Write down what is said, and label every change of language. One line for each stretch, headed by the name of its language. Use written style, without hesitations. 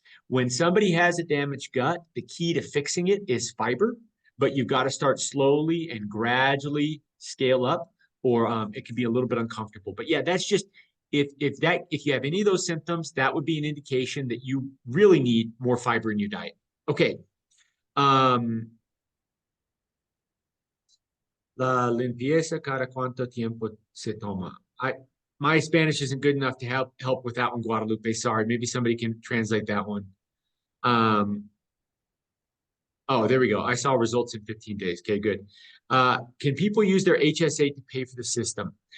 English: When somebody has a damaged gut, the key to fixing it is fiber, but you've got to start slowly and gradually scale up, or it can be a little bit uncomfortable. But yeah, that's just, if you have any of those symptoms, that would be an indication that you really need more fiber in your diet. Okay.
Spanish: La limpieza cada cuánto tiempo se toma.
English: My Spanish isn't good enough to help with that one, Guadalupe. Sorry, maybe somebody can translate that one. Oh, there we go. I saw results in 15 days. Okay, good. Can people use their HSA to pay for the system?